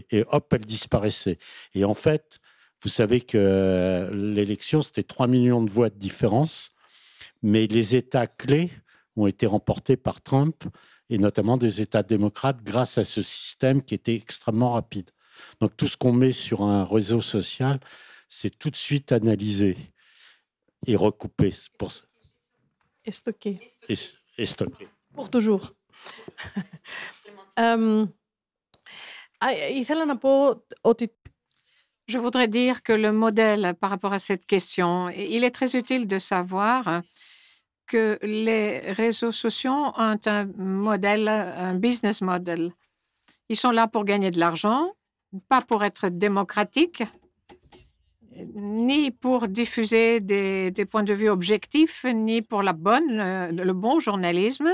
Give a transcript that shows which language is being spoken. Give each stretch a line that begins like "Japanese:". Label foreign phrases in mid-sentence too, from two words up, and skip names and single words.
French: Et hop, elle disparaissait. Et en fait, vous savez que l'élection, c'était 3 millions de voix de différence, mais les États clés ont été remportés par Trump. et notamment des États démocrates, grâce à ce système qui était extrêmement rapide. Donc tout ce qu'on met sur un réseau social, c'est tout de suite analysé et recoupé. Et stocké. Et stocké. Pour toujours.
Greek: Ήθελα να πω ότι
French: Je voudrais dire que le modèle par rapport à cette question, il est très utile de savoir que les réseaux sociaux ont un modèle, un
English: business model.
French: Ils sont là pour gagner de l'argent, pas pour être démocratiques, ni pour diffuser des points de vue objectifs, ni pour le bon journalisme.